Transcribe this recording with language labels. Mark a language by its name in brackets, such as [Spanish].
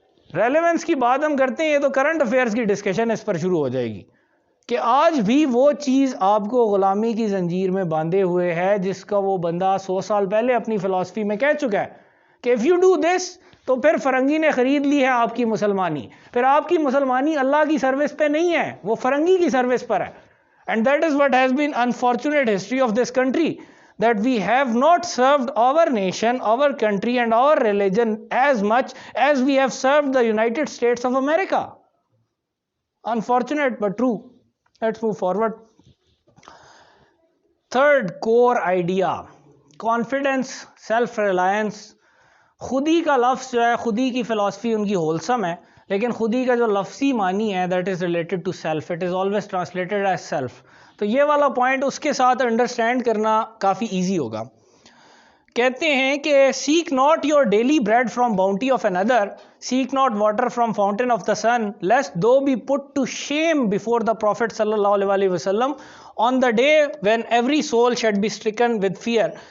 [Urdu] Relevance کی بات ہم کرتے ہیں، یہ تو کرنٹ افیئرس کی ڈسکشن اس پر شروع ہو جائے گی کہ آج بھی وہ چیز آپ کو غلامی کی زنجیر میں باندھے ہوئے ہے جس کا وہ بندہ 100 سال پہلے اپنی فلسفی میں کہہ چکا ہے کہ [English] if you do this [Urdu] تو پھر فرنگی نے خرید لی ہے آپ کی مسلمانی. پھر آپ کی مسلمانی اللہ کی سروس پہ نہیں ہے، وہ فرنگی کی سروس پر ہے. [English] And that is what has been unfortunate history of this country, that we have not served our nation, our country and our religion as much as we have served the United States of America. Unfortunate but true. Let's move forward. Third core idea, confidence, self-reliance. [Urdu] خودی کا لفظ جو ہے، خودی کی فلسفی ان کی wholesome ہے، لیکن خودی کا جو لفظی معنی ہے [English] that is related to self, it is always translated as self. [Urdu] تو یہ والا پوائنٹ اس کے ساتھ انڈرسٹینڈ کرنا کافی ایزی ہوگا. کہتے ہیں کہ [English] seek not your daily bread from bounty of another, seek not water from fountain of the sun, lest thou be put to shame before the Prophet sallallahu alaihi wasallam on the day when every soul should be stricken with fear.